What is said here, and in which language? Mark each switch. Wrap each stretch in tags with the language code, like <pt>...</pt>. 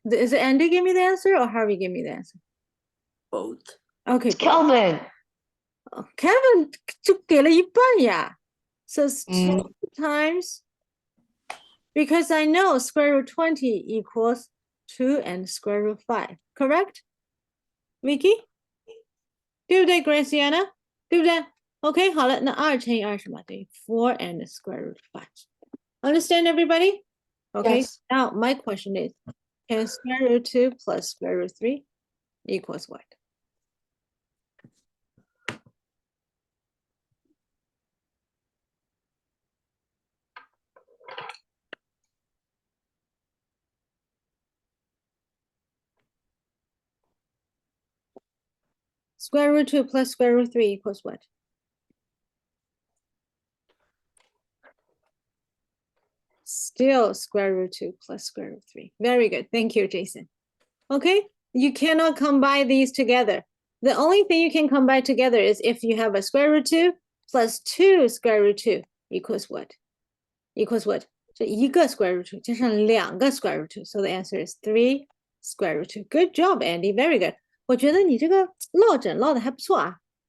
<en>Is it Andy give me the answer or Harvey give me the answer? Both. Okay, Kelvin.</en> <zh>Kevin 就给了一半呀。</zh> <en>So it's 2 Mm. times, because I know square root 20 equals 2 and square root 5. Correct? Vicky?</en> <zh>对不对 Graciana? 对不对 OK, 好了，那2乘以2是什么？等于4</zh> <en>and square root 5. Understand everybody? Okay, Yes. now my question is, can square root 2 plus square root 3 equals what? Square root 2 plus square root 3 equals what? Still square root 2 plus square root 3. Very good. Thank you, Jason. Okay, you cannot combine these together. The only thing you can combine together is if you have a square root 2 plus 2 square root 2 equals what? Equals what? So</en> <zh>一个</zh> <en>square root 2</en> <zh>加上2个</zh> <en>square root 2. So the answer is 3 square root 2. Good job, Andy. Very good.</en> <zh>我觉得你这个落枕落的还不错啊。</zh>